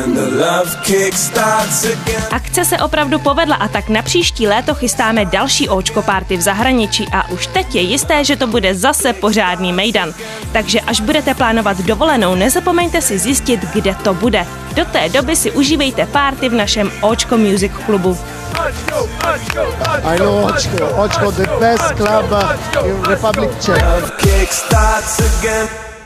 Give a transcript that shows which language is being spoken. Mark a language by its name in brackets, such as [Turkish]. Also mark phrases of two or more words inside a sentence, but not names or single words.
[Czech] Akce se opravdu povedla a tak na příští léto chystáme další Očko party v zahraničí a už teď je jisté, že to bude zase pořádný mejdan. Takže až budete plánovat dovolenou, nezapomeňte si zjistit, kde to bude. Do té doby si užívejte party v našem Očko Music Clubu. [English] I know Očko, the best club in Republic Czech.